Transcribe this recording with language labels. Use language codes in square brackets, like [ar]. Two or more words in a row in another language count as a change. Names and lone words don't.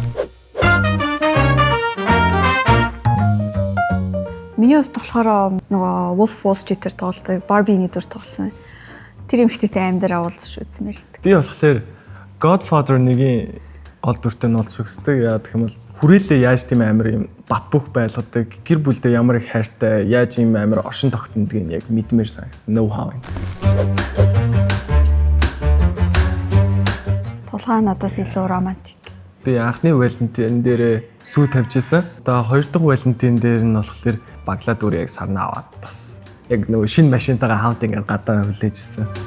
[mn] Миний хувьд болохоор нөгөө Wolf of Wall Street-ээр тоглодог Barbie-ний дүр тоглосон. Тэр эмэгтэйтэй амьдараа уулзч үзмээр байдаг. Би болохоор Godfather 1-ийн гол дүртэй нь уулзах хүсдэг. Яа гэх юм бол хүрээлээ яаж тийм амар юм бат бөх байлгадаг, гэр бүлдээ ямар их хайртай, яаж ийм амар оршин тогтнодгийг яг мэдмээр санагдсан. [en] Know how. [mn] Тулгаан надаас илүү романтик. Би анхны Валентин дээр сүү тавьж исэн. Одоо хоёр дахь Валентин дээр нь болохоор баглаа дүр яг сарнаа аваад бас яг нөгөө шинэ машинтайгаа хамт ингээд гадаа хүлээжсэн.